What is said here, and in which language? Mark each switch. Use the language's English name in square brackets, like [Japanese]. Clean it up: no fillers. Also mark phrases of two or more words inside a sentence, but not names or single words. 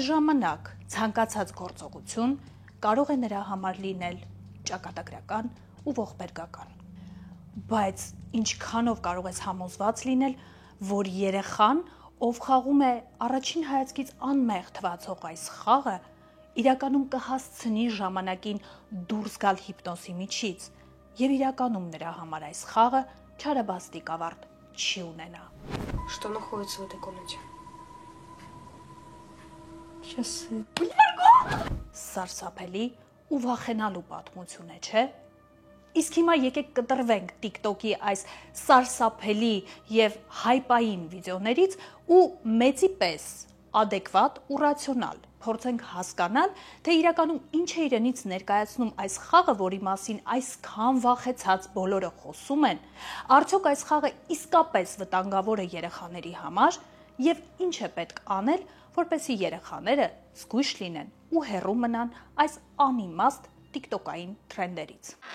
[Armenian] ժամանակ ցանկացած գործողություն կարող է նրա համար լինել ճակատագրական ու ողբերգական։ Բայց ինչքանով կարող ես համոզված լինել, որ երեխան, ով խաղում է առաջին հայացքից անմեղ թվացող այս խաղը, իրականում կհասցնի ժամանակին դուրս գալ հիպնոսի միջից եւ իրականում նրա համար այս խաղը չարաբաստիկ ավարտ չի ունենա։ [Russian] Что находится в этой комнате? [Armenian] Սարսափելի ու վախենալու պատմություն է, չէ՞։ Իսկ հիմա եկեք կտրվենք TikTok-ի այս սարսափելի եւ հայպային վիդեոներից ու մեծի պես adekvat ու ռացիոնալ փորձենք հասկանալ, թե իրականում ինչ է իրենից ներկայացնում այս խաղը, որի մասին այսքան վախեցած բոլորը խոսում են, արդյոք այս խաղը իսկապես վտանգավոր է երեխաների համար եւ ինչ է պետք անել, որպեսզի երեխաները զգույշ լինեն ու հեռու մնան այս անիմաստ TikTok-ային թրենդերից։